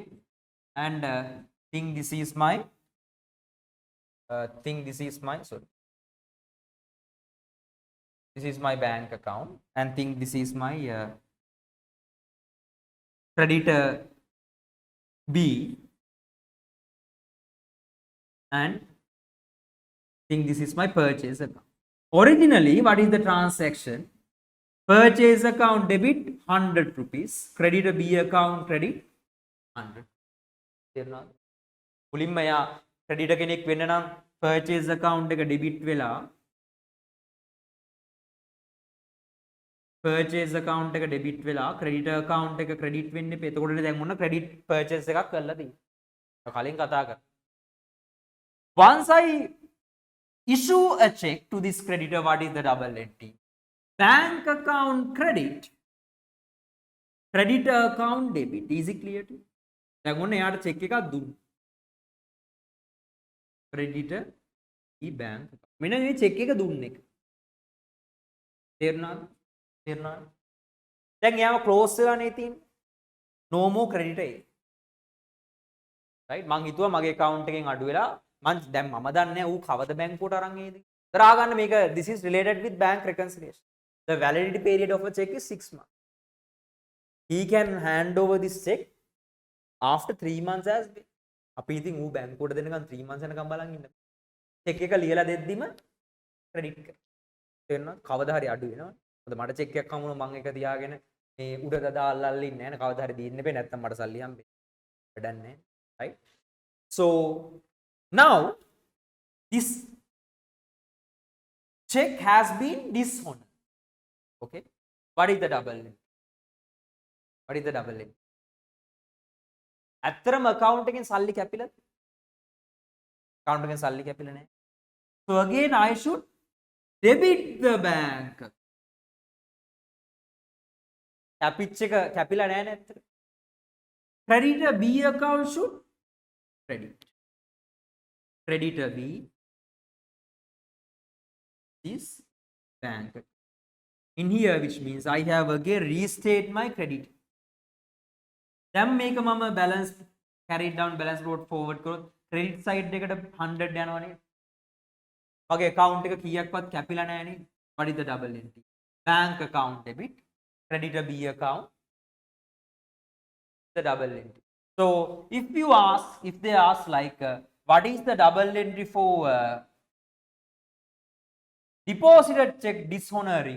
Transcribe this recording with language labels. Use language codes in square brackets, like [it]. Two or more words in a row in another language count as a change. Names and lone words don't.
[en] And think this is my this is my bank account, and think this is my creditor B, and think this is my purchase account. Originally, what is the transaction? Purchase account debit 100 rupees, creditor B account credit 100. [si] තේරුණාද? මුලින්ම යා ක්‍රෙඩිටර් කෙනෙක් වෙන්න නම් [en] purchase account [si] එක debit වෙලා [en] purchase account [si] එක debit වෙලා [en] creditor account [si] එක credit වෙන්න එපා. එතකොටනේ දැන් මොන [en] credit purchase [si] එකක් කරලා තියෙන්නේ. කලින් කතා කරා. [en] Once I issue a check to this creditor, what is the double entry? Bank account credit, creditor account debit. Is it clear to you? [si] දැන් ඔන්න එයාට check එකක් දුන්නා. [en] creditor E bank. [si] මෙන්න මේ check එක දුන්න එක. තේරුණාද? දැන් එයාව close වෙලා නේ තියෙන්නේ. [en] No more creditor A. Right? [si] මං හිතුවා මගේ account එකෙන් අඩු වෙලා මං දැන් මම දන්නේ ඌ කවද බැංකුවට අරන් එයිද දරා ගන්න මේක [en] this is related with bank reconciliation. The validity period of a check is 6 months. He can hand over this check after 3 months as well. [si] අපි ඉතින් ඌ බැංකුවට දෙනකන් 3 months යනකම් බලන් ඉන්න. චෙක් එක ලියලා දෙද්දිම ක්‍රෙඩිට් කරනවා. තේරෙනවද? කවදා හරි අඩු වෙනවා. මොකද මට චෙක් එකක් හම්බුනොත් මම ඒක තියාගෙන මේ උඩ දාලා ඉන්නේ නැහැ නේ. කවදා හරි දෙන්න බෑ නැත්තම් මට සල්ලි හම්බෙන්නේ. වැඩක් නැහැ. [en] Right? So now this check has been dishonored. Okay? What is the double entry? What is the double entry? [si] ඇත්තරම account එකෙන් සල්ලි කැපිලාද? account එකෙන් සල්ලි කැපිලා නැහැ. [en] So again I should debit the bank. [si] කැපිච්ච එක කැපිලා නැහැ නේ ඇත්තට. [en] Creditor B account should credit. Creditor B is bank. In here which means I have again restate my credit. [si] දැන් මේක මම [en] balance carried down balance brought forward [si] කරොත් [en] credit side [si] එකට 100 යනවා නේද? මගේ account එක කීයක්වත් කැපිලා නැහැ නේද? [en] What is the double entry? Bank account debit, creditor B account, the double entry. So if they ask like what is the double entry for deposited check dishonoring?